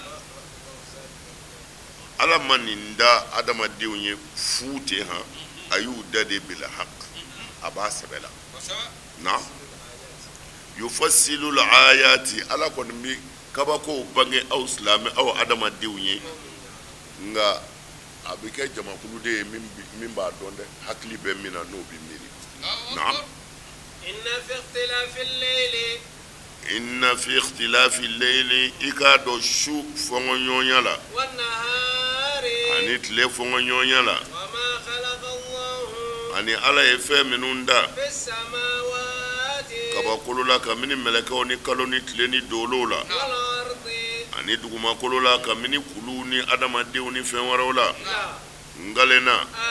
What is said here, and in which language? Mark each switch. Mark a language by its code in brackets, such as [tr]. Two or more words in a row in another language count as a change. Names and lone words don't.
[bm] ala ma nin da adamadenw ye fu ten han a y'u da de bila haq a b'a sɛbɛ la na [ar] يفصل الآيات [bm] ala kɔni bi kabako bange aw silamɛ aw adamadenw ye nka a bɛ kɛ jamakulu de ye min b'a dɔn dɛ hakili bɛ min na n'o bɛ miiri naam [ar] إن في اختلاف الليل [bm] i k'a dɔn su fɔnkɔɲɔgɔnya la ani tile fɔnkɔɲɔgɔnya la ani ala ye fɛn minnu da kabakolo la kabini mɛlɛkɛw ni kalo ni tile ni dolo la ani dugumakolo la kabini kulu ni adamadenw ni fɛn wɛrɛw la ngalena